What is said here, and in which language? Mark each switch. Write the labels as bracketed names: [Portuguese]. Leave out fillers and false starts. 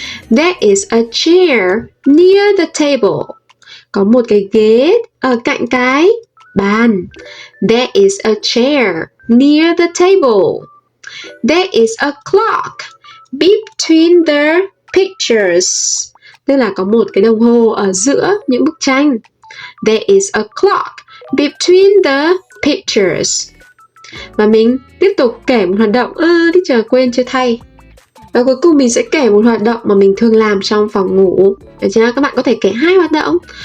[English] There is a chair near the table. [Vietnamese] Có một cái ghế ở cạnh cái bàn. [English] There is a chair near the table. There is a clock between the pictures. [Vietnamese] Tức là có một cái đồng hồ ở giữa những bức tranh. [English] There is a clock between the pictures. [Vietnamese] Và mình tiếp tục kể một hoạt động. Teacher quên chưa thay. Và cuối cùng mình sẽ kể một hoạt động mà mình thường làm trong phòng ngủ. Được chưa? Các bạn có thể kể 2 hoạt động.